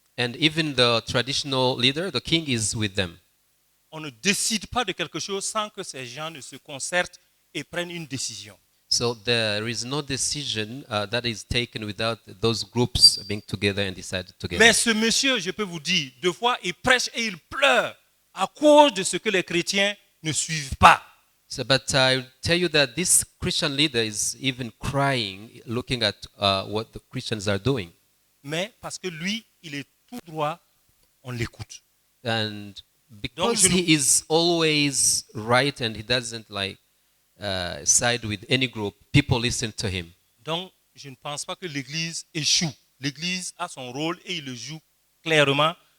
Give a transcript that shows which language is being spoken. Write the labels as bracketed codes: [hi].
[en] And even the traditional leader, the king, is with them. [fr] On ne décide pas de quelque chose sans que ces gens ne se concertent et prennent une décision. [en] So there is no decision that is taken without those groups being together and decided together. [fr] Mais ce monsieur, je peux vous dire, deux fois, il prêche et il pleure à cause de ce que les chrétiens ne suivent pas. [en] So, but I tell you that this Christian leader is even crying, looking at what the Christians are doing. [fr] Mais parce que lui, il est tout droit, on l'écoute. [en] And [fr] Donc, [en] because he is always right and he doesn't side with any group, people listen to him. [fr] Donc, je ne pense pas que l'Église échoue. L'Église a son rôle et il le joue clairement